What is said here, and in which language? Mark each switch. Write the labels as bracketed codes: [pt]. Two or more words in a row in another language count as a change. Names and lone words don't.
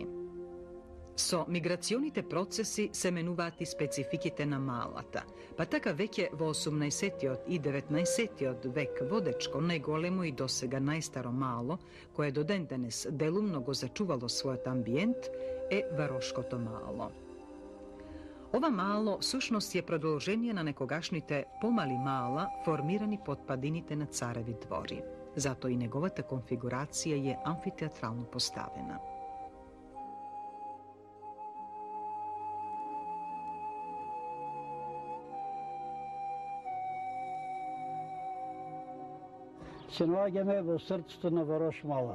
[mk] Со миграционите процеси се менуваат и спецификите на Малата, па така веќе во 18 и 19 век водечко најголемо и досега најстаро мало, кое до ден денес делумно го зачувало својот амбиент, е Варошкото мало. Ova malo sušnost je продолжение на некогашните помали мала формирани под падините на цареви двори. Зато и неговата конфигурација е амфитеатрално поставена. Се наоѓаме во срцето на Варош мала.